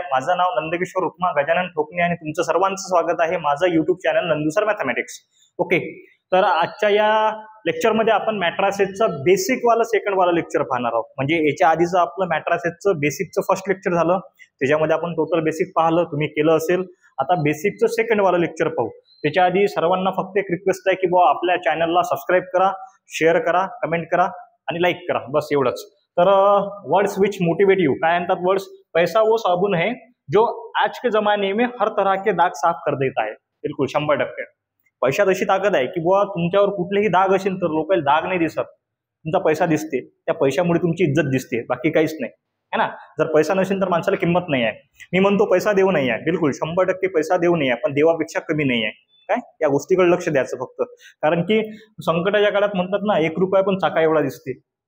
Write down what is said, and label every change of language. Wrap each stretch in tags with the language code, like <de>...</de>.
<mr>माझं नाव नंदकिशोर उपमा गजानन ठोकणे आणि तुमचं सर्वांचं स्वागत आहे माझं YouTube channel Nandu sir mathematics. Okay, तर आजच्या या लेक्चर मध्ये आपण मॅट्रासेसचं बेसिक वाला सेकंड वाला लेक्चर पाहणार आहोत। म्हणजे याच्या आधीचं आपलं मॅट्रासेसचं बेसिकचं फर्स्ट लेक्चर झालं, त्याच्यामध्ये आपण टोटल बेसिक पाहिलं, तुम्ही केलं असेल। आता बेसिकचं सेकंड वाला लेक्चर पाहू। त्याच्या आधी सर्वांना फक्त एक रिक्वेस्ट आहे की बुवा आपल्या चॅनलला सबस्क्राईब करा, शेअर करा, कमेंट करा आणि लाइक करा, बस एवढंच।</mr> <en>तर words which motivate you,</en> <mr>काय म्हणतात</mr> <en>Words?</en> <hi>पैसा वो साबुन है जो आज के जमाने में हर तरह के दाग साफ कर देता है।</hi> <mr>बिलकुल 100%। पैशात अशी ताकद आहे की बुवा तुमच्यावर कुठलेही दाग असेल तर लोकांना दाग नाही दिसत, तुमचा पैसा दिसते। त्या पैशामुळे तुमची इज्जत दिसते, बाकी काहीच नाही,</mr> <hi>है ना।</hi> <mr>जर पैसा नसेल तर माणसाला किंमत नाही आहे। मी म्हणतो पैसा देऊ नाही आहे, बिलकुल 100% पैसा देऊ नाही आहे, पण देवापेक्षा कमी नाही आहे। काय या गोष्टीकडे लक्ष द्यायचं फक्त, कारण की संकटाच्या काळात म्हणतात ना, 1 रुपया पण चाका एवढा दिसते।</mr>